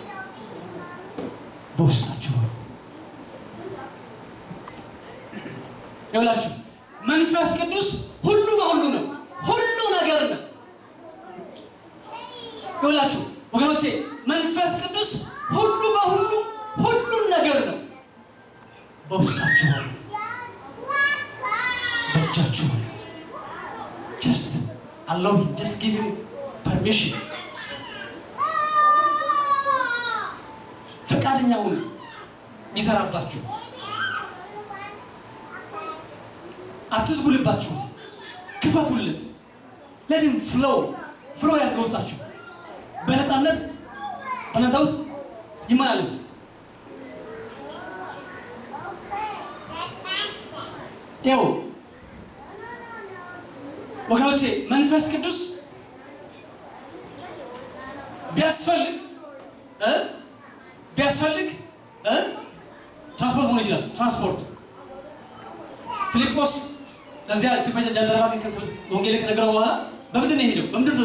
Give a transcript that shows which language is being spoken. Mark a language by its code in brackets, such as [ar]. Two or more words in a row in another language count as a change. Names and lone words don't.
[am] በውስጣችሁ። ይሁንላችሁ። መንፈስ ቅዱስ ሁሉ በሁሉ ነው፣ ሁሉ ነገር ነው። ይሁንላችሁ ወገኖቼ፣ መንፈስ ቅዱስ ሁሉ በሁሉ ሁሉን ነገር ነው። በውስጣችሁ አለ፣ በእጃችሁ አለ። [en] just allow him, just give him permission። [am] ፈቃደኛ ሁኑ ይሰራባችሁ። አትዝጉልባችሁ፣ ክፈቱለት። [en] let him flow [am] ያድርገው ውስጣችሁ። በነፃነት በእናንተ ውስጥ ይመላለስ። ይኸው ወገኖቼ መንፈስ ቅዱስ ቢያስፈልግ ትራንስፖርት መሆን ይችላል። ትራንስፖርት ፊልጶስ ለዚያ ኢትዮጵያ ጃንደረባ ወንጌል ከነገረው በኋላ በምንድን ነው የሄደው?